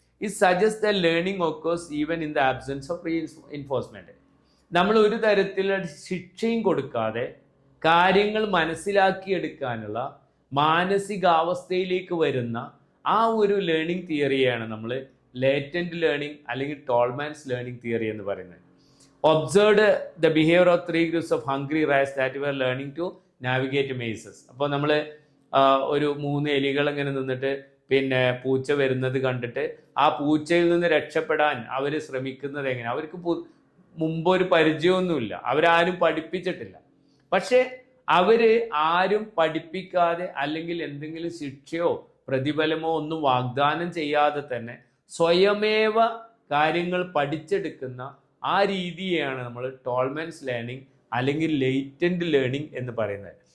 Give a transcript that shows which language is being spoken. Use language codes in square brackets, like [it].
[en] It suggest the learning occurs even in the absence of reinforcement. [ml] നമ്മൾ ഒരു തരത്തിലുള്ള ശിക്ഷയും കൊടുക്കാതെ കാര്യങ്ങൾ മനസ്സിലാക്കിയെടുക്കാനുള്ള മാനസികാവസ്ഥയിലേക്ക് വരുന്ന ആ ഒരു ലേണിംഗ് തിയറിയാണ് നമ്മൾ ലേറ്റന്റ് ലേണിംഗ് അല്ലെങ്കിൽ ടോൾമാൻസ് ലേണിംഗ് തിയറി എന്ന് പറയുന്നത്. [en] Observed the behaviour of 3 groups of hungry rats that were learning to navigate mazes. [ml] അപ്പോൾ നമ്മൾ ഒരു 3 എലികൾ ഇങ്ങനെ നിന്നിട്ട് പൂച്ച വരുന്നത് കണ്ടിട്ട് ആ പൂച്ചയിൽ നിന്ന് രക്ഷപ്പെടാൻ അവർ ശ്രമിക്കുന്നത് എങ്ങനെ? അവർക്ക് മുമ്പ് ഒരു പരിചയമൊന്നുമില്ല, അവരാരും പഠിപ്പിച്ചിട്ടില്ല. പക്ഷെ അവര് ആരും പഠിപ്പിക്കാതെ അല്ലെങ്കിൽ എന്തെങ്കിലും ശിക്ഷയോ പ്രതിഫലമോ ഒന്നും വാഗ്ദാനം ചെയ്യാതെ തന്നെ സ്വയമേവ കാര്യങ്ങൾ പഠിച്ചെടുക്കുന്ന ആ രീതിയാണ് നമ്മൾ ടോൾമാൻസ് ലേണിംഗ് അല്ലെങ്കിൽ ലേറ്റന്റ് ലേണിംഗ് എന്ന് പറയുന്നത്.